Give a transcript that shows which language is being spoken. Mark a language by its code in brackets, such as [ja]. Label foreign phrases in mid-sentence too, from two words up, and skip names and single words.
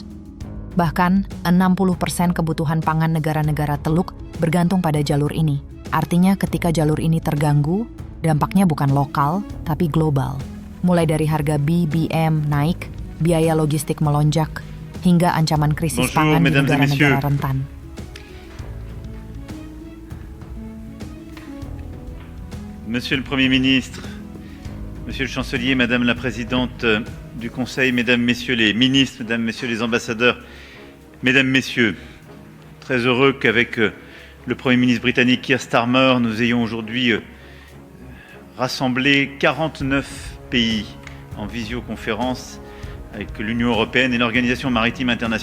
[id] Bahkan, 60% kebutuhan pangan negara-negara Teluk bergantung pada jalur ini. Artinya ketika jalur ini terganggu, dampaknya bukan lokal, tapi global. Mulai dari harga BBM naik, biaya logistik melonjak, hingga ancaman krisis pangan di negara-negara rentan. [fr] Monsieur le Premier ministre, Monsieur le Chancelier, Madame la Présidente du Conseil, Mesdames, Messieurs les ministres, Mesdames, Messieurs les ambassadeurs, Mesdames, Messieurs, très heureux qu'avec le Premier ministre britannique Keir Starmer, nous ayons aujourd'hui rassemblé 49 pays en visioconférence avec l'Union européenne et l'Organisation maritime internationale.